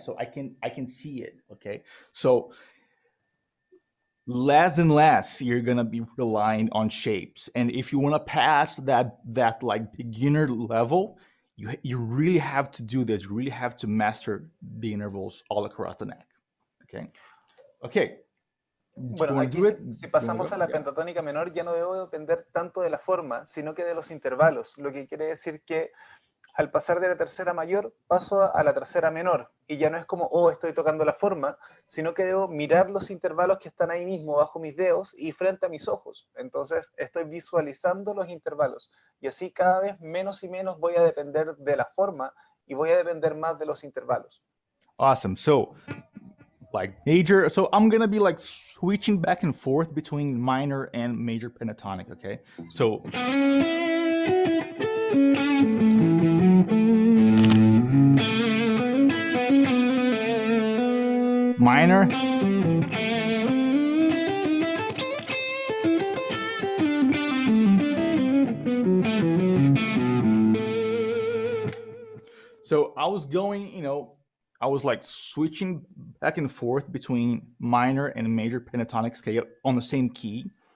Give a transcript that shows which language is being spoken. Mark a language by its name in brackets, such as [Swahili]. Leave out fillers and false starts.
[English] So I can see it, okay? So less and less you're gonna be relying on shapes. And if you wanna pass that like beginner level, you really have to do this. You really have to master the intervals all across the neck. Okay. [Spanish] Bueno, aquí si pasamos a la pentatónica menor, ya no debo depender tanto de la forma, sino que de los intervalos, lo que quiere decir que al pasar de la tercera mayor, paso a la tercera menor, y ya no es como, estoy tocando la forma, sino que debo mirar los intervalos que están ahí mismo, bajo mis dedos y frente a mis ojos. Entonces, estoy visualizando los intervalos, y así cada vez menos y menos voy a depender de la forma, y voy a depender más de los intervalos. [English] Awesome. So, major, so I'm gonna be switching back and forth between minor and major pentatonic, okay? So minor, so I was going, I was switching back and forth between minor and major pentatonic scale on the same key,